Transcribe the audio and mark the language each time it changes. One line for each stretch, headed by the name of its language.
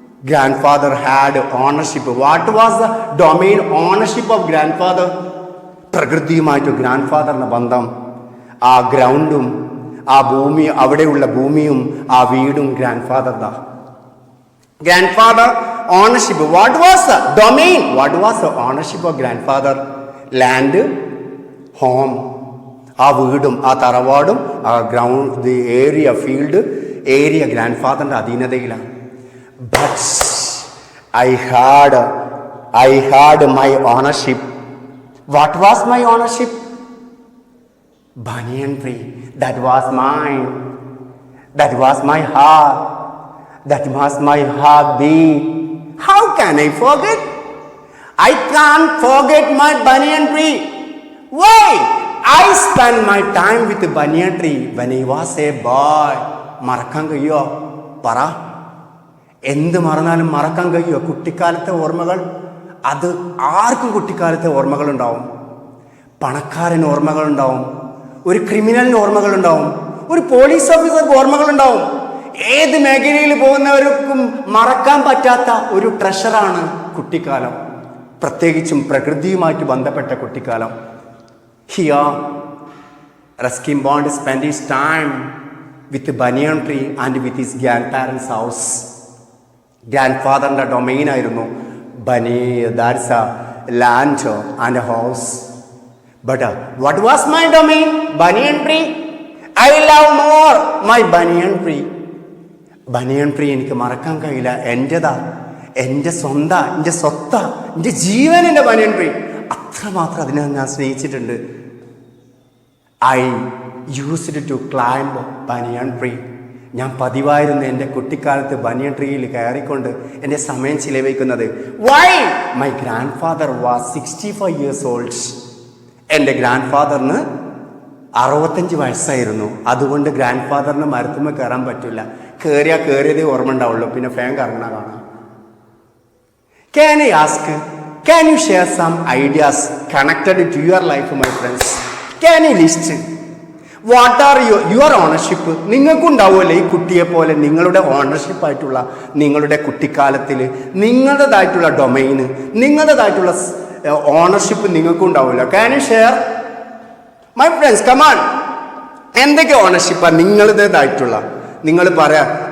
English: Grandfather had ownership. What was the domain ownership of grandfather?
Malayalam: പ്രകൃതിയുമായിട്ട് ഗ്രാൻഡ്ഫാദറിൻ്റെ ബന്ധം. ആ ഗ്രൗണ്ടും ആ ഭൂമി, അവിടെയുള്ള ഭൂമിയും ആ വീടും ഗ്രാൻഡ്ഫാദറിൻ്റെ.
English: Grandfather ownership. What was the domain? What was the ownership of grandfather? Land, home.
Malayalam: ആ വീടും ആ തറവാടും ആ ground, the area, field area ഗ്രാൻഡ്ഫാദറിൻ്റെ അധീനതയിലാണ്.
English: But I had my ownership. What was my ownership? Banyan tree. That was mine. That was my heart. That was my heartbeat. How can I forget? I can't forget my banyan tree. Why? I spent my time with the banyan tree when I was a boy.
Malayalam: മറക്കാൻ കഴിയോ? പറ. എന്ത് മറന്നാലും മറക്കാൻ കഴിയോ? കുട്ടിക്കാലത്തെ ഓർമ്മകൾ, അത് ആർക്കും കുട്ടിക്കാലത്തെ ഓർമ്മകളുണ്ടാവും. പണക്കാരന് ഓർമ്മകളുണ്ടാവും, ഒരു ക്രിമിനലിന് ഓർമ്മകളുണ്ടാവും, ഒരു പോലീസ് ഓഫീസർക്ക് ഓർമ്മകളുണ്ടാവും. ഏത് മേഖലയിൽ പോകുന്നവർക്കും മറക്കാൻ പറ്റാത്ത ഒരു ട്രഷറാണ് കുട്ടിക്കാലം, പ്രത്യേകിച്ചും പ്രകൃതിയുമായിട്ട് ബന്ധപ്പെട്ട കുട്ടിക്കാലം.
English: Here, Ruskin Bond spent his time with the banyan tree and with his grandparents' house. ഗ്രാൻഡ്ഫാദറിൻ്റെ domain ആയിരുന്നു that's a land and a house. But what was my domain? Banyan tree. I love more my banyan tree.
Malayalam: Banian tree എനിക്ക് മറക്കാൻ കഴിയില്ല. എൻ്റെതാ, എൻ്റെ സ്വന്താ, എൻ്റെ സ്വത്താ, എൻ്റെ ജീവൻ എൻ്റെ ബനിയൻ tree. അത്രമാത്രം അതിനെ ഞാൻ സ്നേഹിച്ചിട്ടുണ്ട്.
English: I used to climb banyan tree.
Malayalam: ഞാൻ പതിവായിരുന്നു എൻ്റെ കുട്ടിക്കാലത്ത് ബനിയൻ ട്രീയിൽ കയറിക്കൊണ്ട് എൻ്റെ സമയം ചിലവഴിക്കുന്നത്. Y?
English: My grandfather was 65 years old.
Malayalam: എൻ്റെ ഗ്രാൻഡ് ഫാദറിന് 65 വയസ്സായിരുന്നു. അതുകൊണ്ട് ഗ്രാൻഡ് ഫാദറിന് മരത്തുമ്മ കയറാൻ പറ്റില്ല. കയറിയതേ ഓർമ്മ ഉണ്ടാവുള്ളൂ, പിന്നെ ഫാൻ കറങ്ങണ കാണാം.
English: Can I ask, can you share some ideas connected to your life, my friends? Can you list? What are your ownership?
Malayalam: നിങ്ങൾക്കുണ്ടാവുമല്ലോ ഈ കുട്ടിയെ പോലെ നിങ്ങളുടെ ഓണർഷിപ്പായിട്ടുള്ള, നിങ്ങളുടെ കുട്ടിക്കാലത്തിൽ നിങ്ങളുടേതായിട്ടുള്ള domain, നിങ്ങളുടേതായിട്ടുള്ള ownership നിങ്ങൾക്കുണ്ടാവുമല്ലോ.
English: Can you share? My friends, come on.
Malayalam: എന്തൊക്കെ ഓണർഷിപ്പാണ് നിങ്ങളുടേതായിട്ടുള്ള? നിങ്ങൾ പറയാം.